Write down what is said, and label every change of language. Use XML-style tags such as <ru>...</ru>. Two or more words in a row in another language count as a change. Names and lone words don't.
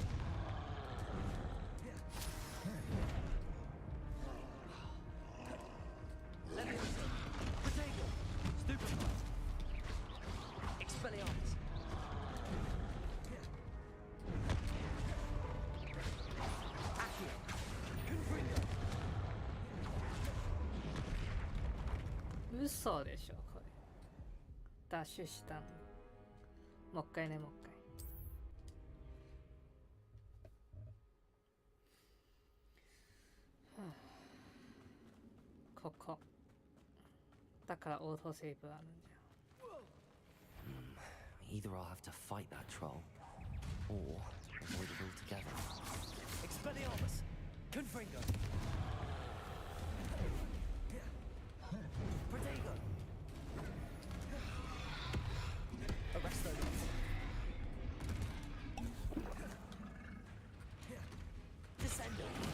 <la>Levioso. Protego. Stupefy. Expelliarmus. Accio. Confringo.</la> <ja>嘘でしょこれ。ダッシュしたの。もう一回ね、もう一回。はあ、ここ。だからオートセーブあるんだよ。</ja> <en>Either I'll have to fight that troll, or avoid it altogether.</en> <la>Expelliarmus. Confringo. Protego. Arresto. Descendo.</la>